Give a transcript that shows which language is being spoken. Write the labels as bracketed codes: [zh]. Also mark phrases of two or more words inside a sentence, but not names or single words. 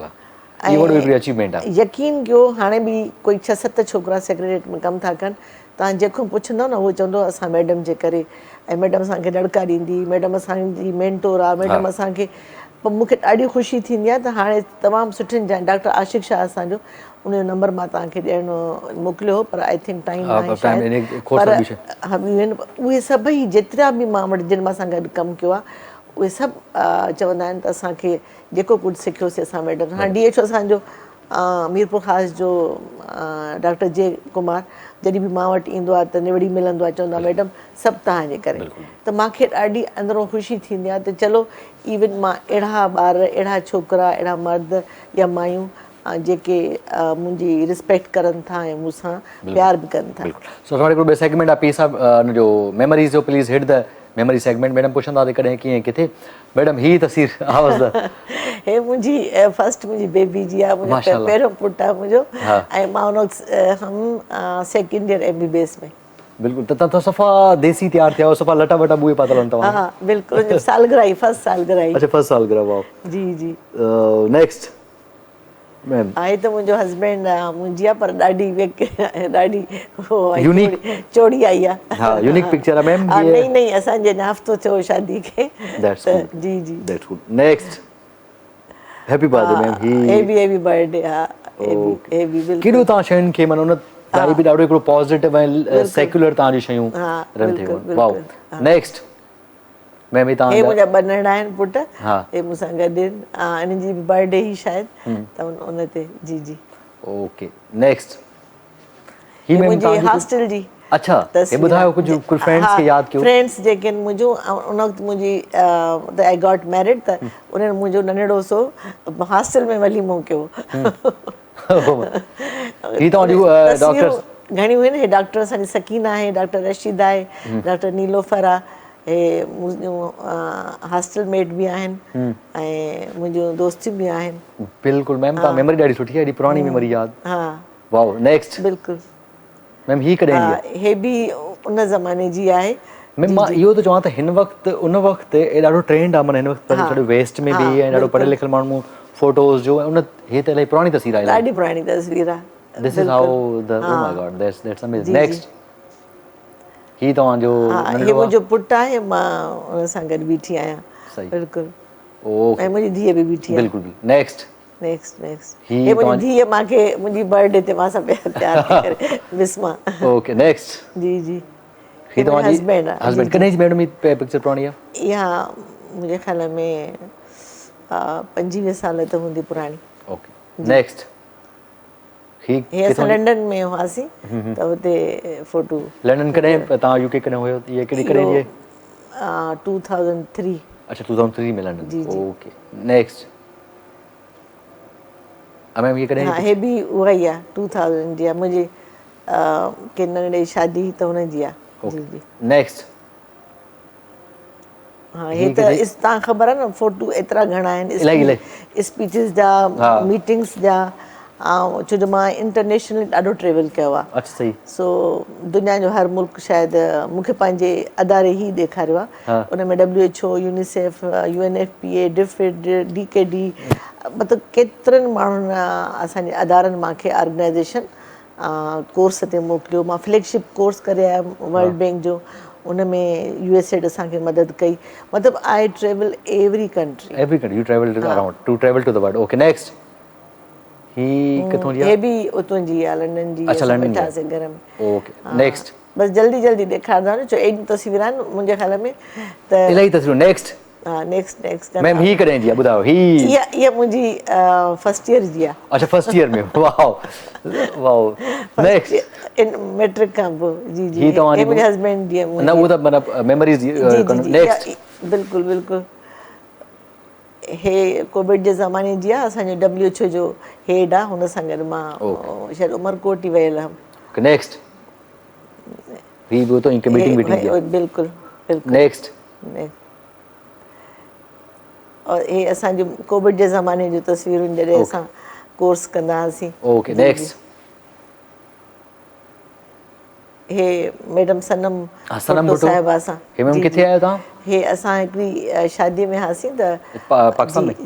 [sd] यकीन कयो, हाणे बि कोई 6-7 छोकिरा सेक्रेटरीट में कमु था कनि, तव्हां जेको पुछंदव न उहो चवंदो असां मैडम जे करे, ऐं मैडम असांखे ॾड़का ॾींदी, मैडम असांजी मेंटोर आहे, मैडम असांखे। पोइ मूंखे ॾाढी ख़ुशी थींदी आहे त हाणे तमामु सुठियुनि जा डॉक्टर आशिक़ शाह असांजो, उनजो नंबर मां तव्हांखे ॾियणो मोकिलियो हो, पर [en] I think time [sd] उहे सभई जेतिरा बि मां वटि जिन मां सां गॾु कमु कयो आहे, उहे सभु चवंदा आहिनि त असांखे जेको कुझु सिखियोसीं असां मैडम। हाणे DHO असांजो मीरपुर ख़ासि जो डॉक्टर जे कुमार जॾहिं बि मां वटि ईंदो आहे त निवड़ी मिलंदो आहे, चवंदो आहे मैडम सभु तव्हांजे करे। त मूंखे ॾाढी अंदरों ख़ुशी थींदी आहे त चलो इवन मां अहिड़ा ॿार, अहिड़ा छोकिरा, अहिड़ा मर्द या मायूं जेके मुंहिंजी रिस्पेक्ट करनि था ऐं मूंसां प्यार बि कनि था। सो असां हिकिड़ो ॿियो सेगमेंट आहे [en] piece of [sd] हुनजो मेमोरीज़ जो, [en] please hit the memory segment. [sd] मैडम पुछंदा त कॾहिं कीअं किथे, मैडम ही तस्वीर आवाज़ हे मुंहिंजी फस्ट मुंहिंजी बेबी जी आहे, मुंहिंजो पहिरियों पुटु आहे मुंहिंजो, ऐं मां हुन हम [en] 2nd year [sd] MBBS में। बिल्कुल त सफ़ा देसी तैयार थिया सफ़ा लटा वटा बुए पातल हूं तव्हां हाँ बिल्कुल सालगिरह आई फर्स्ट सालगिरह अच्छा फर्स्ट साल ग्रह वाओ जी जी [en] next ma'am [sd] आहे त मुंहिंजो हस्बैंड मुंहिंजी आहे पर ॾाढी ॾाढी हो आहे, [en] Unique. [sd] चोड़ी आई आहे [ur] ہاں [en] unique picture [ur] ہے میم [sd] हाँ नहीं नहीं असांजे अञा हफ़्तो थियो शादी खे [en] दैट्स [sd] त [en] गुड [sd] जी जी [en] that's good next happy birthday ma'am heavy birthday हा हेवी बिल्कुल [sd] केॾो तव्हां शयुनि खे माना उन ताईं बि ॾाढो हिकिड़ो पॉज़िटिव ऐं सेक्युलर तव्हांजी शयूं हाँ, [en] रन [sd] बिल्कुलु, थियूं वाओ बिल्कुलु, [en] next ma'am ही [sd] हे तव्हांजा मुंहिंजा ॿ नंढा आहिनि पुट हा हे मूंसां गॾु आहिनि हिननि जी बि बर्थडे ही शायदि त उन ते जी जी [en] okay next ही [sd] हे मैम मुंहिंजी तव्हांजी हॉस्टल जी अच्छा हे ॿुधायो कुझु फ्रेंड्स खे यादि कयो फ्रेंड्स जेके आहिनि मुंहिंजो उन वक़्तु मुंहिंजी [en] I got married [sd] त उन्हनि मुंहिंजो नंढड़ो सो हॉस्टल में वलीमो कयो ही तव्हांजी डॉक्टर्स घणियूं आहिनि हे डॉक्टर असांजी सकीना आहे डॉक्टर रशीदा आहे डॉक्टर नीलोफर आहे हे मुंहिंजूं हॉस्टल मेट बि आहिनि ऐं मुंहिंजूं दोस्तियूं बि आहिनि बिल्कुलु मैम तव्हां मेमोरी ॾाढी सुठी आहे एॾी पुराणी मेमोरी यादि हा [en] wow next [sd] बिल्कुलु मैम ही कॾहिं जी आहे हे बि उन ज़माने जी आहे मैम मां इहो थो चवां त हिन वक़्तु उन वक़्तु ॾाढो ट्रेंड आहे माना हिन वक़्तु ॾाढो वेस्ट में बि ऐं ॾाढो पढ़ियल लिखियल माण्हू फोटोज़ जो ऐं उन हे त इलाही पुराणी तस्वीर आहे ॾाढी पुराणी तस्वीर आहे [en] this is how the oh my god that's amazing next ही तव्हांजो [sd] हे मुंहिंजो पुटु आहे मां उन सां गॾु बीठी आहियां सही बिल्कुलु ओके ऐं मुंहिंजी धीअ बि बीठी आहे बिल्कुलु नेक्स्ट नेक्स्ट हे मुंहिंजी धीअ मूंखे मुंहिंजी बर्थडे ते मां सां तयारु थी करे विस्मा [en] okay next [sd] जी जी ही तव्हांजी हस्बैंड आहे हस्बैंड कॾहिं जी मैडम ही पिक्चर पुराणी आहे इहा मुंहिंजे ख़्याल में 25 साल त हूंदी पुराणी [en] okay next [sd] हे असां लंडन में हुआसीं त हुते फोटो लंडन कॾहिं तव्हां यूके कॾहिं हुयो इहे कॾहिं कॾहिं जी 2003 अच्छा 2003 में लंडन [en] okay next ma'am [sd] ये कॾहिं हाँ हे भी उहा ई आहे 2000 जी आहे मुंहिंजी के नंढड़ी शादी त हुन जी आहे जी जी नेक्स्ट हाँ हे त तव्हां ख़बर आहे न फोटो एतिरा घणा आहिनि स्पीचिस जा मीटिंग्स जा ऐं छो जो मां इंटरनेशनल ॾाढो ट्रेवल कयो आहे अच्छा सही सो दुनिया जो हर मुल्क शायदि मूंखे पंहिंजे अदारे ई ॾेखारियो आहे उन में WHO यूनिसेफ UNFPA डिफिड DKD मतिलबु केतिरनि माण्हुनि असांजे अदारनि मूंखे ऑर्गेनाइज़ेशन कोर्स ते मोकिलियो मां फ्लैगशिप कोर्स करे आयमि वर्ल्ड बैंक जो उन में USAID असांखे मदद कई मतिलबु [en] I travel every country you travel around to travel to the world okay next ही किथों जी [sd] हे भी उतों जी आहे लंडन जी अच्छा लंडन वेठासीं घर में [en] okay next [sd] बस जल्दी जल्दी ॾेखारंदा न छो एॾियूं तस्वीरूं आहिनि मुंहिंजे ख़्याल में त इलाही तस्वीरूं नेक्स्ट हा नेक्स्ट मैम ही कॾहिं जी आहे ॿुधायो ही इहा मुंहिंजी [en] first year [sd] जी आहे अच्छा [en] first year [sd] में वाओ वाओ नेक्स्ट इन मैट्रिक खां पोइ जी जी ही तव्हांजी मुंहिंजे हस्बैंड जी न उहो त माना मेमोरीज़ नेक्स्ट बिल्कुलु बिल्कुलु हे कोविड जे ज़माने जी आहे असांजो WHO जो हेड आहे हुन सां गॾु मां शायदि उमरकोट ई वियल हुअमि [ur] نیکسٹ ہی وہ تو ان کے میٹنگ [sd] बिल्कुलु बिल्कुलु नेक्स्ट और हे असांजो कोविड जे ज़माने जूं तस्वीरूं जॾहिं असां कोर्स कंदा हुआसीं [en] okay next [sd] हे मैडम सनम भुट्टो साहिबा सां हे मैम किथे आया तव्हां हे असां हिकिड़ी शादी में हुआसीं त पाकिस्तान में